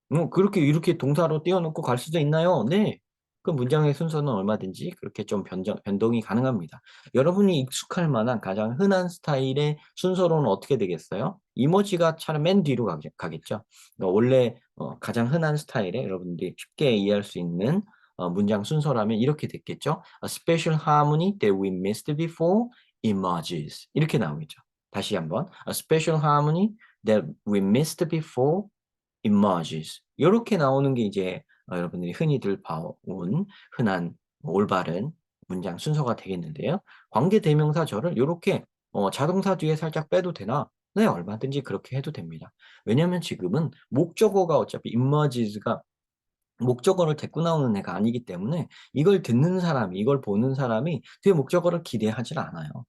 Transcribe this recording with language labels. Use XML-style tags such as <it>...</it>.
<ko>그렇게 이렇게 동사로 띄워놓고 갈 수도 있나요? 네. 그 문장의 순서는 얼마든지 그렇게 좀 변동이 가능합니다. 여러분이 익숙할 만한 가장 흔한 스타일의 순서로는 어떻게 되겠어요? 이모지가 차라리 맨 뒤로 가겠죠. 원래 가장 흔한 스타일에 여러분들이 쉽게 이해할 수 있는 문장 순서라면 이렇게 됐겠죠.</ko> <en>A special harmony that we missed before emerges.</en> <ko>이렇게 나오겠죠. 다시 한번.</ko> <en>A special harmony that we missed before emerges.</en> <ko>이렇게 나오는 게 이제 여러분들이 흔히들 봐온 흔한 올바른 문장 순서가 되겠는데요. 관계 대명사절을 이렇게 자동사 뒤에 살짝 빼도 되나? 네, 얼마든지 그렇게 해도 됩니다. 왜냐하면 지금은 목적어가 어차피 emerges가 목적어를 데리고 나오는 애가 아니기 때문에 이걸 듣는 사람이, 이걸 보는 사람이 뒤에 목적어를 기대하지 않아요.</ko>